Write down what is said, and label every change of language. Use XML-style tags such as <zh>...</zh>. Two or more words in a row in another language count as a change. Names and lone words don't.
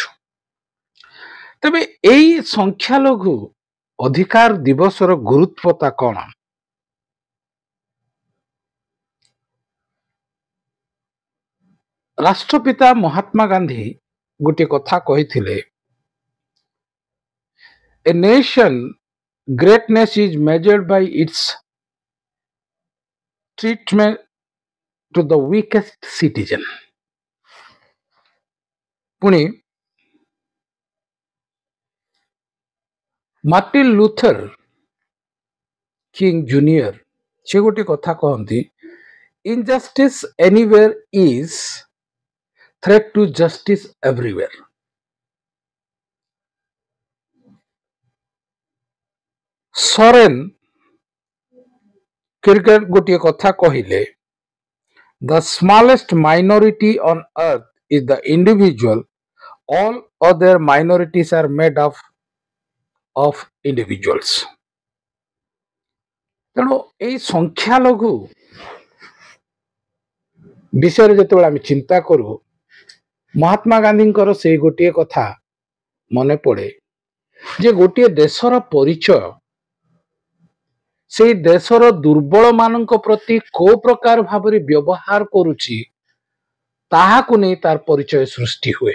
<or>ତେବେ ଏଇ ସଂଖ୍ୟାଲଘୁ ଅଧିକାର ଦିବସର ଗୁରୁତ୍ୱତା କ'ଣ? ରାଷ୍ଟ୍ରପିତା ମହାତ୍ମା ଗାନ୍ଧୀ ଗୋଟିଏ କଥା କହିଥିଲେ,</or> <en>a nation greatness is measured by its treatment to the weakest citizen।</en> <or>ପୁଣି ମାର୍ଟିନ ଲୁଥର କିଙ୍ଗ ଜୁନିୟର ସେ ଗୋଟିଏ କଥା କହନ୍ତି,</or> <en>injustice anywhere is threat to justice everywhere।</en> <or>ସରେନ କିର୍କେଗାର୍ଡ ଗୋଟିଏ କଥା କହିଲେ,</or> <en>the smallest minority on earth is the individual, all other minorities are made up of individuals।</en> <or>ତେଣୁ ଏଇ ସଂଖ୍ୟାଲଘୁ ବିଷୟରେ ଯେତେବେଳେ ଆମେ ଚିନ୍ତା କରୁ, ମହାତ୍ମା ଗାନ୍ଧୀଙ୍କର ସେଇ ଗୋଟିଏ କଥା ମନେ ପଡ଼େ ଯେ ଗୋଟିଏ ଦେଶର ପରିଚୟ ସେଇ ଦେଶର ଦୁର୍ବଳ ମାନଙ୍କ ପ୍ରତି କୋଉ ପ୍ରକାର ଭାବରେ ବ୍ୟବହାର କରୁଛି ତାହାକୁ ନେଇ ତାର ପରିଚୟ ସୃଷ୍ଟି ହୁଏ।</or>